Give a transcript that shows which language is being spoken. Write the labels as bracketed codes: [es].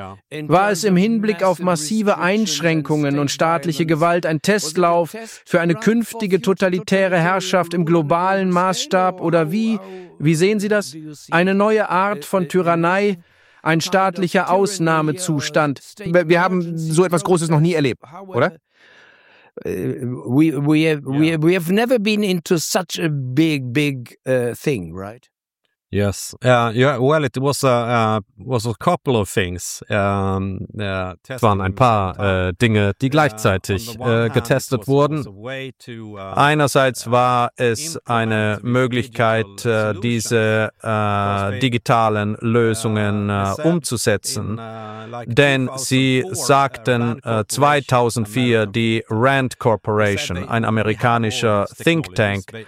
[de] War es im Hinblick auf massive Einschränkungen und staatliche Gewalt ein Testlauf für eine künftige totalitäre Herrschaft im globalen Maßstab? Oder wie sehen Sie das? Eine neue Art von Tyrannei? Ein staatlicher Ausnahmezustand. Wir haben so etwas Großes noch nie erlebt, oder? [en] We have never been into such a big thing, right? Yes. Well, it was a couple of things. [de] Es waren ein paar Dinge, die gleichzeitig getestet wurden. Einerseits war es eine Möglichkeit, diese digitalen Lösungen umzusetzen, denn sie sagten 2004 die Rand Corporation, ein amerikanischer Think Tank.